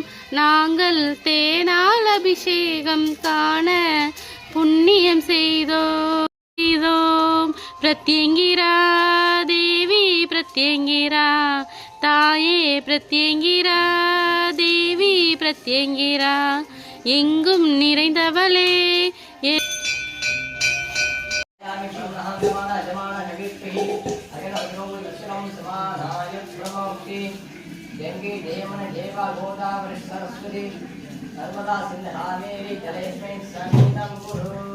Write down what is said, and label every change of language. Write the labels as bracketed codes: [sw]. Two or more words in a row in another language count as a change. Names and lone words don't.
[ta] நாங்கள் தேனால் அபிஷேகம் காண புண்ணியம் செய்தோம். பிரத்யங்கிரா தேவி பிரத்யங்கிரா, தாயே பிரத்யங்கிரா தேவி பிரத்யங்கிரா, எங்கும் நிறைந்தவளே. [sa] गंगे जयमन देवा गोदावरी सरस्वती नर्मदा सिंधु कावेरी जलेस्मिन् सन्निधं कुरु।